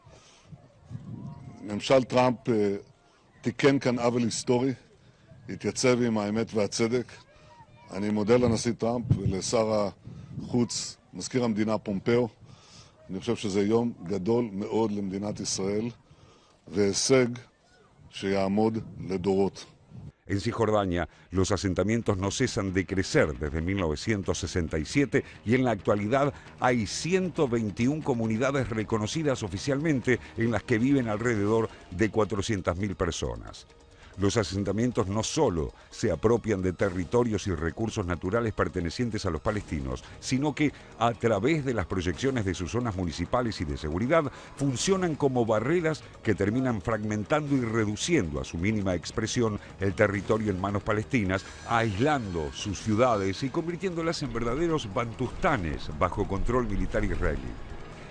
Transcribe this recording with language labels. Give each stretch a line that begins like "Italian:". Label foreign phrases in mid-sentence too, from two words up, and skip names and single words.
Hebrew: ממשל טראמפ תיקן כאן עוול היסטורי, התייצב עם האמת והצדק. אני מודה לנשיא טראמפ ולשר החוץ מזכיר המדינה פומפאו. אני חושב שזה יום גדול מאוד למדינת ישראל והישג שיעמוד לדורות.
Spanish: En Cisjordania, los asentamientos no cesan de crecer desde 1967 y en la actualidad hay 121 comunidades reconocidas oficialmente en las que viven alrededor de 400.000 personas. Los asentamientos no solo se apropian de territorios y recursos naturales pertenecientes a los palestinos, sino que, a través de las proyecciones de sus zonas municipales y de seguridad, funcionan como barreras que terminan fragmentando y reduciendo a su mínima expresión el territorio en manos palestinas, aislando sus ciudades y convirtiéndolas en verdaderos bantustanes bajo control militar israelí.